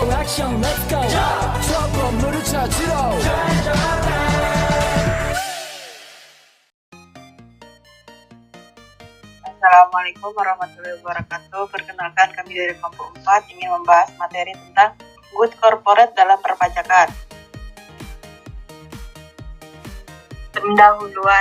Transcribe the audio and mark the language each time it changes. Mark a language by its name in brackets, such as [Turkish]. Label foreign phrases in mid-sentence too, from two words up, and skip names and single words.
[Korean] 액션 [English] let's go [Korean] 저 건물을 찾으러 [Arabic] السلام عليكم ورحمة الله وبركاته. [Indonesian] Perkenalkan, kami dari kelompok 4 ingin membahas materi tentang [English] good corporate [Indonesian] dalam perpajakan. Pendahuluan.